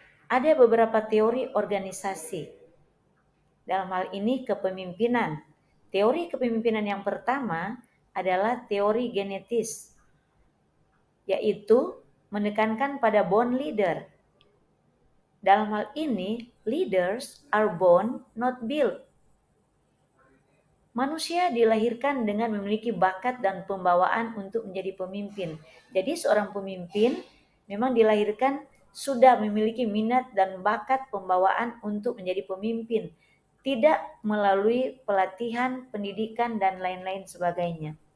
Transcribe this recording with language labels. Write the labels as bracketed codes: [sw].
[id] Ada beberapa teori organisasi. Dalam hal ini kepemimpinan. Teori kepemimpinan yang pertama adalah teori genetis, yaitu menekankan pada born leader. Dalam hal ini, [en] leaders are born, not built. [id] Manusia dilahirkan dengan memiliki bakat dan pembawaan untuk menjadi pemimpin. Jadi seorang pemimpin memang dilahirkan sudah memiliki minat dan bakat pembawaan untuk menjadi pemimpin, tidak melalui pelatihan, pendidikan, dan lain-lain sebagainya.